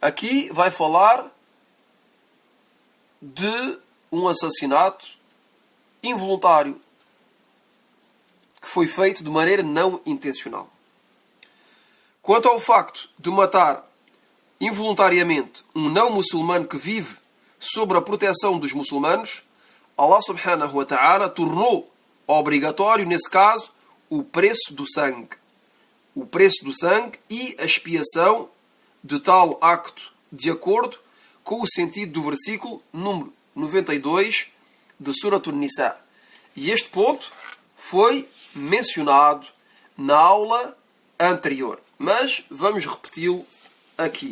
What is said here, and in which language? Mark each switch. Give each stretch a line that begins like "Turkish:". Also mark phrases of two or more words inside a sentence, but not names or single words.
Portuguese: aqui vai falar de um assassinato involuntário que foi feito de maneira não intencional. Quanto ao facto de matar involuntariamente um não muçulmano que vive sob a proteção dos muçulmanos, Allah
Arabic: سبحانه وتعالى
Portuguese: tornou obrigatório, nesse caso, o preço do sangue. O preço do sangue e a expiação de tal acto, de acordo com o sentido do versículo número 92 de Surat An-Nisa. E este ponto foi mencionado na aula anterior, mas vamos repeti-lo aqui.